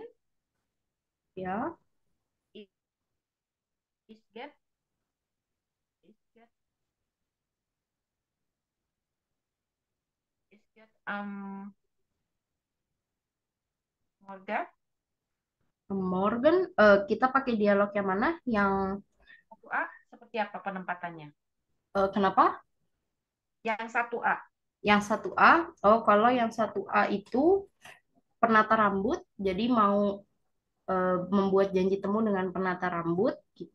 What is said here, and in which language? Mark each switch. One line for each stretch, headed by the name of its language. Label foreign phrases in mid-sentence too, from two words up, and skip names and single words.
Indonesian: Ya,
German: Ich, ich get, ich get, ich get morgen.
Indonesian: Morgan, kita pakai dialog yang mana? Yang 1A seperti apa penempatannya? kenapa? Yang 1A. Yang satu A. Oh, kalau yang satu A itu penata rambut. Jadi mau membuat janji temu dengan penata rambut gitu.